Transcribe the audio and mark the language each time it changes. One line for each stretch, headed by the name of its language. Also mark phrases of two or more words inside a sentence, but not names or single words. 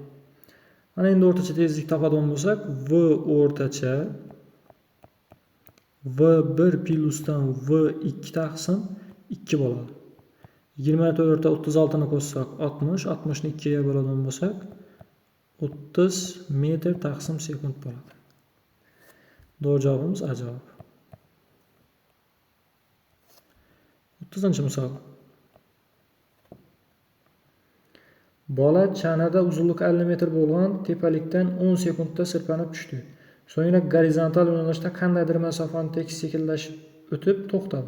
Uzbek: Mana endi o'rtacha tezlik topadigan bo'lsak, V o'rtacha V1 plyusdan V2 taqsim 2 bo'ladi. 24 ga 36 ni qo'shsak 60, 60 ni 2 ga bo'ladigan bo'lsak 30 metr taqsim sekund bo'ladi.
Turkish: Doğru cevabımız A cevap.
Uzbek: 30-misol. Bola chanada uzunluk 50 metr bo'lgan tepalikdan 10 sekundda sirpanib tushdi. So'ngra gorizontal yo'nalishda qandaydir masofani tekis sekinlashib o'tib to'xtadi.